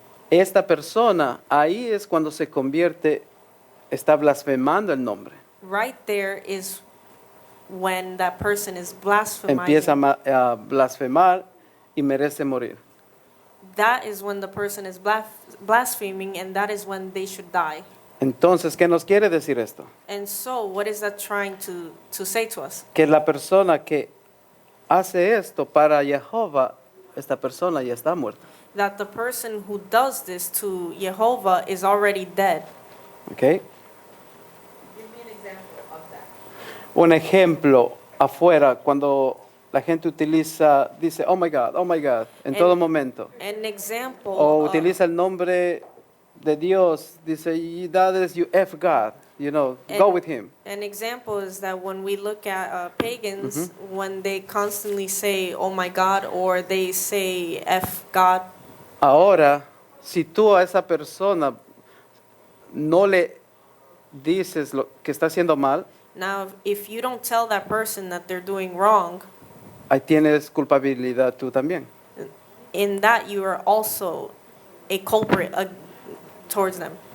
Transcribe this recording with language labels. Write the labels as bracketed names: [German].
[Spanish] Esta persona, ahí es cuando se convierte, está blasfemando el nombre. [English] right there is when that person is blaspheming. [Spanish] Empieza a blasfemar y merece morir. [English] That is when the person is blaspheming, and that is when they should die. [Spanish] Entonces, ¿qué nos quiere decir esto? [English] And so, what is that trying to say to us? [Spanish] Que la persona que hace esto para Jehová, esta persona ya está muerta. That the person who does this to Jehovah is already dead. ¿Ok? [English] Give me an example of that. [Spanish] Un ejemplo afuera, cuando la gente dice, [English] oh my God, [Spanish] en todo momento. [English] An example. [Spanish] O utiliza el nombre de Dios, dice, y [English] that is you F God, go with him. An example is that when we look at pagans, when they constantly say, "Oh my God," or they say, "F God," [Spanish] Ahora, si tú a esa persona no le dices lo que está haciendo mal, [English] now if you don't tell that person that they're doing wrong, [Spanish] ahí tienes culpabilidad tú también. [English] In that, you are also a culprit towards them.